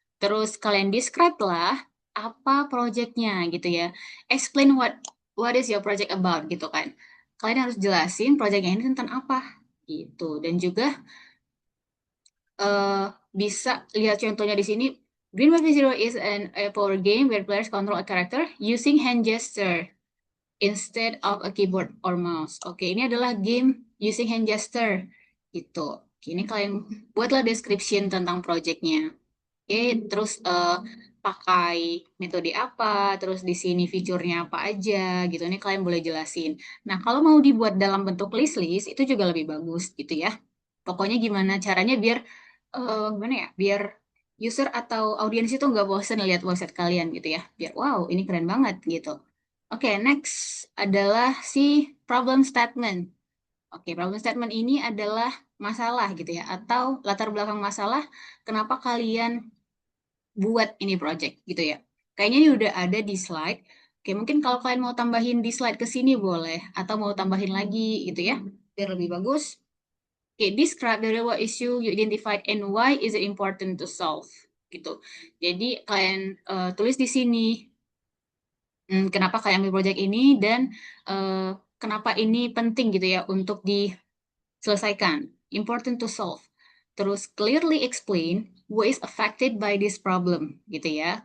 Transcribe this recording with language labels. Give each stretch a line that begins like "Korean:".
Indonesian: Terus kalian describe lah apa project-nya gitu ya.
English: Explain what is your project about
Indonesian: gitu kan. kalian harus jelasin projectnya ini tentang apa gitu. Dan juga bisa lihat contohnya di sini.
English: Green Paper Zero is a power game where players control a character using hand gesture instead of a keyboard or mouse.
Indonesian: Oke, ini adalah game
English: using hand gesture
Indonesian: gitu. Oke, ini kalian buatlah description tentang projectnya. Oke, terus pakai metode apa, terus di sini fiturnya apa aja gitu. Ini kalian boleh jelasin. Nah, kalau mau dibuat dalam bentuk list-list itu juga lebih bagus gitu ya. Pokoknya gimana caranya biar gimana ya? Biar user atau audiens itu nggak bosen lihat website kalian gitu ya. Biar wow, ini keren banget gitu. Oke, next adalah si problem statement. Oke, problem statement ini adalah masalah gitu ya, atau latar belakang masalah kenapa kalian buat ini project gitu ya. Kayaknya ini udah ada di slide. Oke, mungkin kalau kalian mau tambahin di slide ke sini boleh, atau mau tambahin lagi gitu ya, biar lebih bagus.
English: Oke, describe the real world issue you identified and why is it important to solve gitu.
Indonesian: Jadi kalian tulis di sini kenapa kalian ambil project ini dan kenapa ini penting gitu ya untuk diselesaikan.
English: Important to solve. Terus clearly explain who is affected by this problem gitu ya.